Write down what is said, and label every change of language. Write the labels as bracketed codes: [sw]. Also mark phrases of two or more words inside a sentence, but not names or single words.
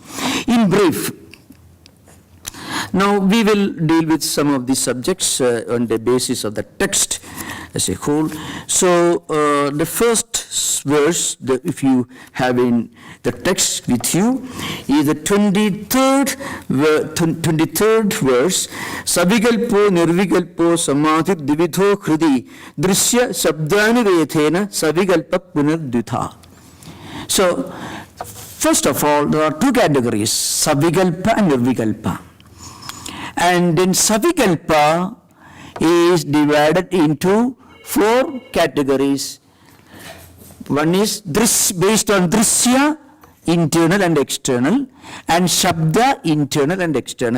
[en] In brief, now we will deal with some of these subjects on the basis of the text as a whole. So the first verse, if you have in the text with you, is the 23rd verse. [sa] Savikalpo nirvikalpo samadhi dividho hridi drishya shabdani vethena savikalpa punardvitha. [en] So first of all, there are 2 categories, savikalpa and nirvikalpa. And then savikalpa is divided into 4 categories. One is based on drishya, internal and external, and shabda, internal and external.